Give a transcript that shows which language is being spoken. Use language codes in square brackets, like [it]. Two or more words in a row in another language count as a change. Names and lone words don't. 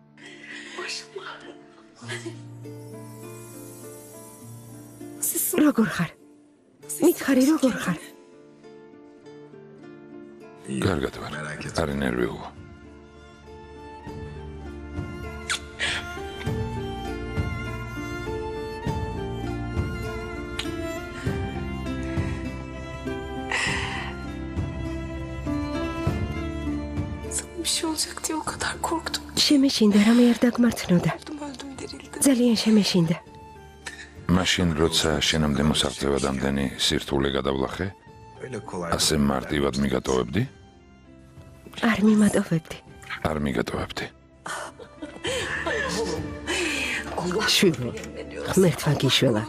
[ka] როგორ ხარ? მითხარი როგორ ხარ? კარგად ვარ. არ ნერვიულო. [tr] Bir şey olacak diye o kadar korktum. [ka] შემეშინდა რამე არ დაგმართნოდა. [tr] Öldüm derildim. [ka] ძალიან შემეშინდა. მაშინ როცა შენამდე მოსაღწევად ამდენი სირთულე გადავლახე, ასე მარტივად მიგატოვებდი? არ მიმატოვებდი. არ მიგატოვებდი. შვილო, ღმერთმა გიშველა.